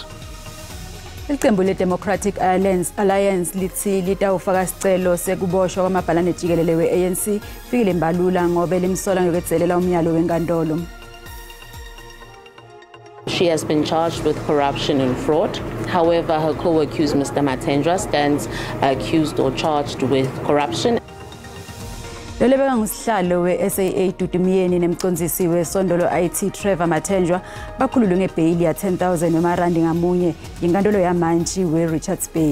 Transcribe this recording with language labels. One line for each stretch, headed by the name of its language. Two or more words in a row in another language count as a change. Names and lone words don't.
Swati: Iqembu le-Democratic Alliance lithi litawufaka sicelo sekuboshwa kwamabhalane jikelele we-ANC fikile mbalula ngobe limsola ngokwenzelela umyalo wenkantolo.
English: She has been charged with corruption and fraud. However, her co-accused, Mr. Matendra, stands accused or charged with corruption.
Swati: Lolebeka ngusihlalo we-SAA Dudumiyeni nemcondzisi wesondolo IT Trevor Matendra bakhululwe ngebheyili ya 10,000 wemarandi ngamunye yinkantolo yamantshi we-Richards Bay.